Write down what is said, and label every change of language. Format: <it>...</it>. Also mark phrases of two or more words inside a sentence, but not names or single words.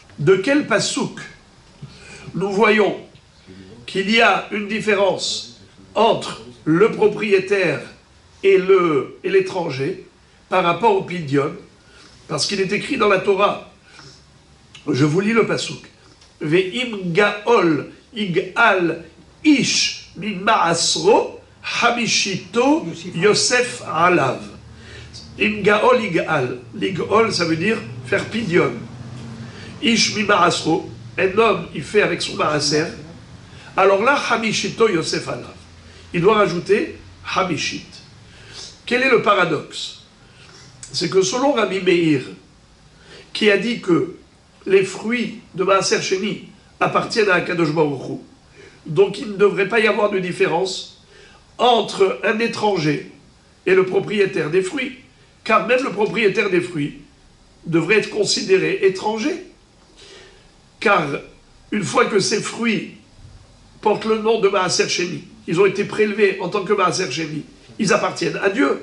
<fr>De quel pasouk nous voyons qu'il y a une différence entre le propriétaire et l'étranger par rapport au pidyon? Parce qu'il est écrit dans la Torah, je vous lis le pasouk,</fr> <he>ואם גאל יגאל איש מן מעשרו חמישיתו יוסף עליו. אם גאל יגאל. L'ig'ol,</he> <fr>ça veut dire faire pidyon.</fr> <he>איש מן מעשרו,</he> <fr>un homme, il fait avec son ma'aser. Alors là,</fr> <he>חמישיתו יוסף עליו.</he> <fr>Il doit rajouter hamishit. Quel est le paradoxe? C'est que selon Rabbi Meir, qui a dit que les fruits de</fr> <he>מעשר שני</he> <fr>appartiennent à</fr> <he>הקדוש ברוך הוא,</he> <fr>donc il ne devrait pas y avoir de différence entre un étranger et le propriétaire des fruits, car même le propriétaire des fruits devrait être considéré étranger, car une fois que ces fruits portent le nom de</fr> <he>מעשר שני,</he> <fr>ils ont été prélevés en tant que</fr> <he>מעשר שני,</he> <fr>ils appartiennent à Dieu.</fr>